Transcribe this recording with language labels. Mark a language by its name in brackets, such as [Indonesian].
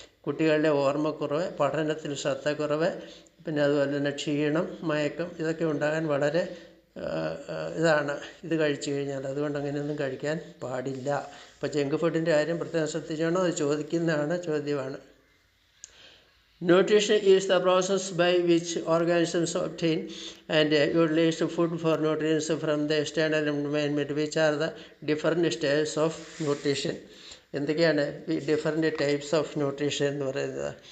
[Malayalam] കുട്ടികളുടെ ഓർമ്മക്കുറവ്, പഠനത്തിൽ ശ്രദ്ധക്കുറവ്, പിന്നെ അതുപോലെ തന്നെ ക്ഷീണം, മയക്കം, ഇതൊക്കെ ഉണ്ടാകാൻ വളരെ ഇതാണ് ഇത് കഴിച്ചു കഴിഞ്ഞാൽ. അതുകൊണ്ട് അങ്ങനെയൊന്നും കഴിക്കാൻ പാടില്ല. അപ്പോൾ ജങ്ക് ഫുഡിൻ്റെ കാര്യം പ്രത്യേകം ശ്രദ്ധിച്ചാണോ, അത് ചോദിക്കുന്നതാണ്, ചോദ്യമാണ്. [English] Nutrition is the process by which organisms obtain and utilize food for nutrients from the external environment, which are the different stages of nutrition. [Malayalam] എന്തൊക്കെയാണ് ഈ [English] different types of nutrition [Malayalam] എന്ന് പറയുന്നത്?